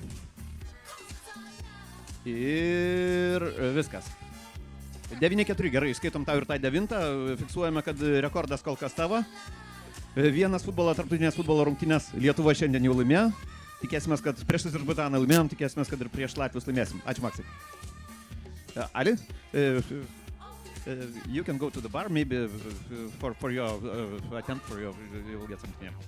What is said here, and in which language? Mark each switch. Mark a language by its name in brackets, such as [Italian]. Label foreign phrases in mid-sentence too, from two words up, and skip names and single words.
[Lithuanian] Ir viskas. 9-4, gerai, skaitom tau ir tą 9. Fiksuojame, kad rekordas kol kas tavo. Vienas tarptautinės futbolo rungtynės Lietuva šiandien jau laimėjo. Tikėsime, kad prieš Azerbaidžaną laimėjom, tikėsime, kad ir prieš Latvius laimėsim. Ačiū, Maksai. [English] Ali, you can go to the bar, maybe for your attempt, you will get something.